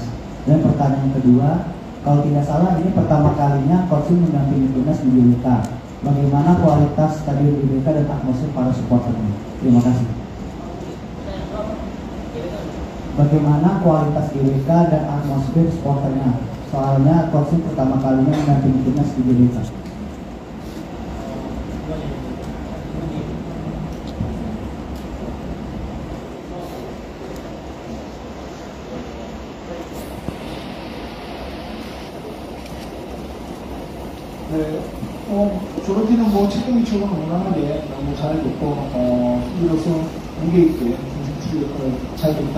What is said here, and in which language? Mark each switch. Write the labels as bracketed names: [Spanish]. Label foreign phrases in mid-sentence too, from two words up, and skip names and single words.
[Indonesian] Dan pertanyaan kedua, kalau tidak salah ini pertama kalinya Coach mendampingi timnas di GBK. Bagaimana kualitas stadion GBK dan atmosfer para supporternya? Terima kasih. Bagaimana kualitas GBK dan atmosfer supporternya? Soalnya Coach pertama kalinya mendampingi timnas di GBK. [Korean] 네, 조르디는 뭐 책임이처럼 무난하게 너무 잘 됐고 수비로서 무게 있게 중심축 역할을 잘 됐다.